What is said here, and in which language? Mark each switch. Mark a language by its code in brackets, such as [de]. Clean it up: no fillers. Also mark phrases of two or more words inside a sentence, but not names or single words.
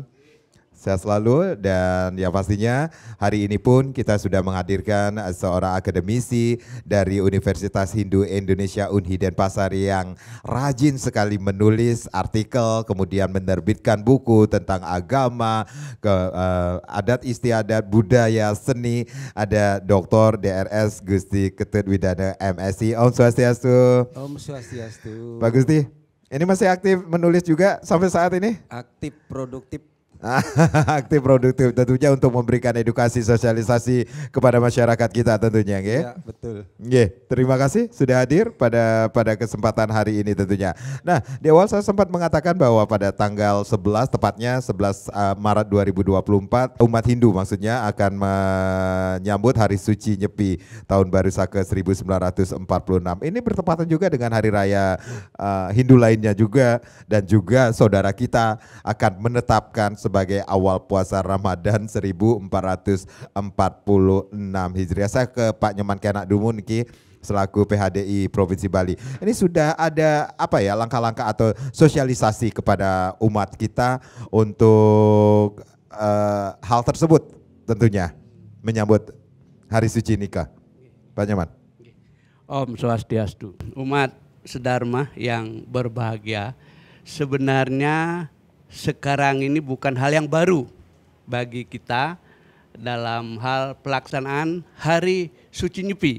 [id] Sehat selalu, dan yang pastinya hari ini pun kita sudah menghadirkan seorang akademisi dari Universitas Hindu Indonesia Unhi Denpasar yang rajin sekali menulis artikel, kemudian menerbitkan buku tentang agama, adat istiadat, budaya, seni. Ada Dr. DRS Gusti Ketut Widana MSc. [ban] Om Swastiastu. Om Swastiastu. [id] Pak Gusti, ini masih aktif menulis juga sampai saat ini? Aktif, produktif. Aktif produktif tentunya untuk memberikan edukasi sosialisasi kepada masyarakat kita tentunya, nggih. Ya, betul. Nggih, terima kasih sudah hadir pada kesempatan hari ini tentunya. Nah, di awal saya sempat mengatakan bahwa pada tanggal 11 tepatnya 11 Maret 2024 umat Hindu maksudnya akan menyambut Hari Suci Nyepi Tahun Baru Saka 1946. Ini bertepatan juga dengan hari raya Hindu lainnya juga, dan juga saudara kita akan menetapkan sebagai awal puasa Ramadan 1446 Hijriah. Saya ke Pak Nyoman Kena dulu niki selaku PHDI Provinsi Bali. Ini sudah ada apa ya langkah-langkah atau sosialisasi kepada umat kita untuk hal tersebut tentunya menyambut Hari Suci Nikah. Pak Nyoman. [ban] Om Swastiastu. [id] Umat sedharma yang berbahagia, sebenarnya sekarang ini bukan hal yang baru bagi kita dalam hal pelaksanaan Hari Suci Nyepi.